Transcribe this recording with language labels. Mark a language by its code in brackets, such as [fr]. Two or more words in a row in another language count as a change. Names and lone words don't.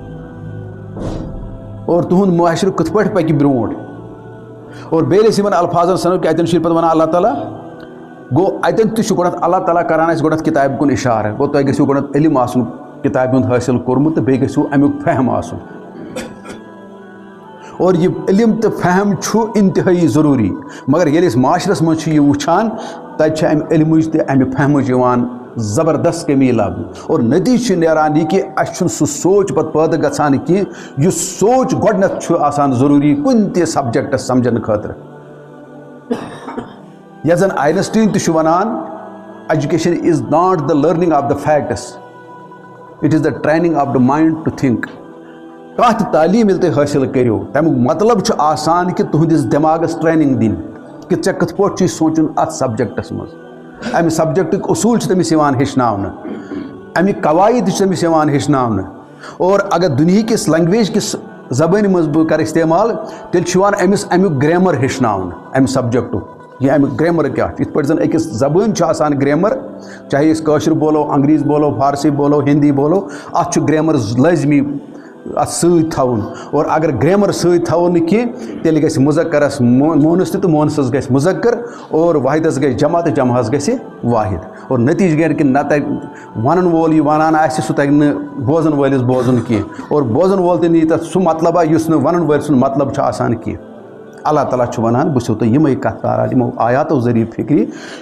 [ks] اور تُہُنٛد معاشرٕ کِتھ پٲٹھۍ پکہِ برونٛٹھ اور بیٚیہِ أسۍ یِمن الفاظن سنو کہ اتٮ۪ن چھُ پتہٕ ونان اللہ تعالیٰ گوٚو اتٮ۪ن تہِ چھُ گۄڈنٮ۪تھ اللہ تعالیٰ کران اَسہِ گۄڈنٮ۪تھ کِتابہِ کُن اِشارٕ گوٚو تۄہہِ گژھِو گۄڈنٮ۪تھ علم آسُن کِتابہِ ہُنٛد حٲصِل کوٚرمُت تہٕ بیٚیہِ گژھِو امیُک فہم آسُن اور یہ علم تو فہم چھُ انتہائی ضروری مگر ییٚلہِ أسۍ معاشرس منٛز چھِ یہِ وٕچھان تتہِ چھِ امہِ علمٕچ تہِ امہِ فہمٕچ یِوان زبردست کمی لبنہٕ اور نتیجہ چھُ نیران یہِ کہ اَسہِ چھُنہٕ سُہ سونٛچ پتہٕ پٲدٕ گژھان کینٛہہ یُس سونٛچ گۄڈنٮ۪تھ چھُ آسان ضروٗری کُنہِ تہِ سبجکٹس سمجھنہٕ خٲطرٕ یتھ زن آینسٹیٖن تہِ چھُ ونان [en] Education is not the learning of the facts it is the training of the mind to think [ks] کانٛہہ تہِ تعلیٖم ییٚلہِ تُہۍ حٲصِل کٔرِو تمیُک مطلب چھُ آسان کہ تُہنٛدِس دٮ۪ماغس ٹریننگ دِنۍ کہ ژےٚ کِتھ پٲٹھۍ چھُے سونٛچُن اتھ سبجکٹس منٛز امہِ سبجکٹٕکۍ اصوٗل چھِ تٔمِس یِوان ہیٚچھناونہٕ امیِکۍ قواعد چھِ تٔمِس یِوان ہیٚچھناونہٕ اور اگر دُنہِکِس لنٛگویج کِس زبٲنۍ منٛز بہٕ کرٕ استعمال تیٚلہِ چھُ یِوان أمِس امیُک گرٛیمر ہیٚچھناونہٕ امہِ سبجکٹُک یا امیُک گرٛیمر کیٛاہ چھُ یِتھ پٲٹھۍ زن أکِس زبٲنۍ چھُ آسان گرٛیمر چاہے أسۍ کٲشُر بولو انگریٖز بولو فارسی بولو ہِندی بولو اتھ چھُ گرٛیمر لٲزمی اتھ سۭتۍ تھاوُن اور اگر گرٛیمر سۭتۍ تھاوو نہٕ کینٛہہ تیٚلہِ گژھِ مُذکرس مونس تہِ تہٕ مونسس گژھِ مُذکر اور واحدس گژھِ جمع تہٕ جمعس گژھِ واحد اور نتیجہ گژھِ کہ نہ تگہِ ونن وول یہِ ونان آسہِ سُہ تگہِ نہٕ بوزن وٲلِس بوزُن کینٛہہ اور بوزن وول تہِ نی تتھ سُہ مطلبا یُس نہٕ ونن وٲلۍ سُنٛد مطلب چھُ آسان کینٛہہ اللہ تعالیٰ چھُ ونان بہٕ چھُسو تۄہہِ یِمے کتھ کران یِمو آیاتو ذٔریعہٕ فکرِ